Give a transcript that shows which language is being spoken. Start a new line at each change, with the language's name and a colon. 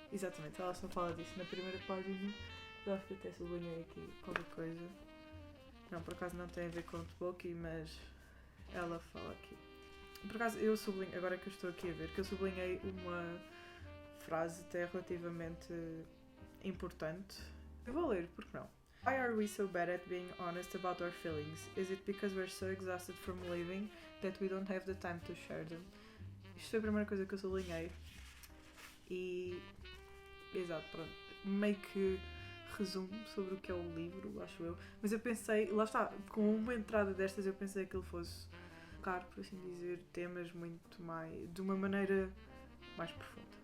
Portuguese: Exatamente, ela só fala disso na primeira página. Eu acho que até sublinhei aqui qualquer coisa. Não, por acaso não tem a ver com tteokbokki, mas ela fala aqui. Por acaso eu sublinhei, agora que eu estou aqui a ver, que eu sublinhei uma frase até relativamente importante. Eu vou ler, porque não?
English: Why are we so bad at being honest about our feelings? Is it because we're so exhausted from living that we don't have the time to share them?
Portuguese: Isto foi a primeira coisa que eu sublinhei. E... exato, pronto. meio que resumo sobre o que é o livro, acho eu. Mas eu pensei, lá está, com uma entrada destas eu pensei que ele fosse tocar, por assim dizer, temas muito mais, de uma maneira mais profunda.